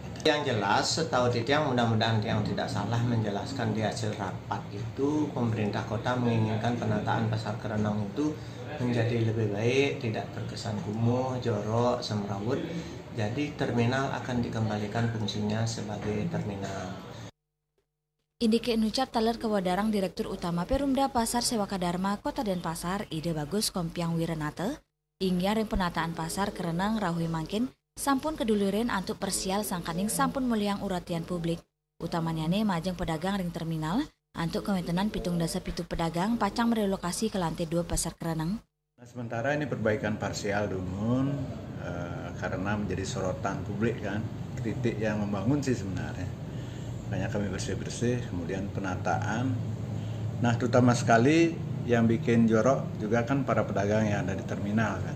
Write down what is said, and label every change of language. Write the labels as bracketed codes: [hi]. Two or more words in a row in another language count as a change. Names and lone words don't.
[id] Yang jelas, setahu Titiang, mudah-mudahan yang tidak salah menjelaskan di hasil rapat itu, pemerintah kota menginginkan penataan pasar Kereneng itu menjadi lebih baik, tidak terkesan kumuh, jorok, semrawut. Jadi terminal akan dikembalikan fungsinya sebagai terminal. [ban] Indike Inucap taler kewadarang Direktur Utama Perumda Pasar Sewaka Dharma Kota Denpasar Ide Bagus Kompiang Wirenate, ingya ring penataan pasar Kereneng rahui mangkin sampun keduluren antuk persial sangkaning sampun muliang uratian publik. Utamanya majeng pedagang ring terminal antuk kewentenan pitung dasa pitu pedagang pacang merelokasi [id] ke lantai 2 [ban] pasar Kereneng. [id] Nah, sementara ini perbaikan parsial dulu karena menjadi sorotan publik kan, kritik yang membangun sih sebenarnya. Banyak kami bersih-bersih, kemudian penataan. Nah, terutama sekali yang bikin jorok juga kan para pedagang yang ada di terminal kan.